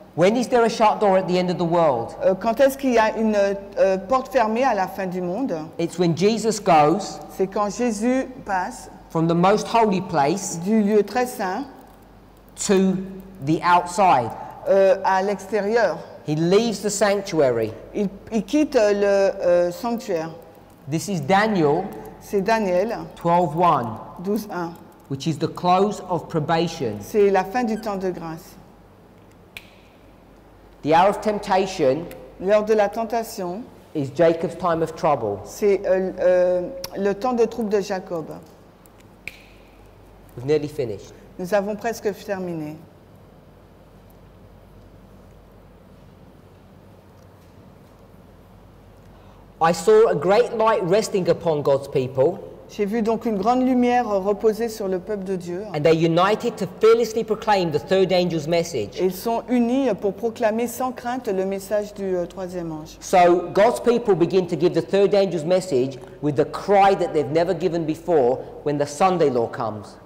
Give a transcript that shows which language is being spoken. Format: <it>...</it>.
<en>When is there a shut door at the end of the world?</en> <fr>Quand est-ce qu'il y a une porte fermée à la fin du monde?</fr> <en>It's when Jesus goes</en> <fr>C'est quand Jésus passe</fr> <en>from the most holy place</en> <fr>du lieu très saint</fr> <en>to the outside.</en> <fr>à l'extérieur.</fr> <en>He leaves the sanctuary.</en> <fr>Il quitte le sanctuaire.</fr> <en>This is Daniel</en> <fr>C'est Daniel</fr> <en>12:1,</en> <fr>12:1.</fr> <en>which is the close of probation.</en> <fr>C'est la fin du temps de grâce.</fr> <en>The hour of temptation</en> <fr>L'heure de la tentation,</fr> <en>is Jacob's time of trouble.</en> <fr>c'est le temps de trouble de Jacob.</fr> <en>We've nearly finished.</en> <fr>Nous avons presque terminé.</fr> <en>I saw a great light resting upon God's people,</en> <fr>J'ai vu donc une grande lumière reposer sur le peuple de Dieu.</fr> <en>and they united to fearlessly proclaim the third angel's message.</en> <fr>Et ils sont unis pour proclamer sans crainte le message du troisième ange.</fr> <en>So God's people begin to give the third angel's message with the cry that they've never given before when the Sunday law comes.</en>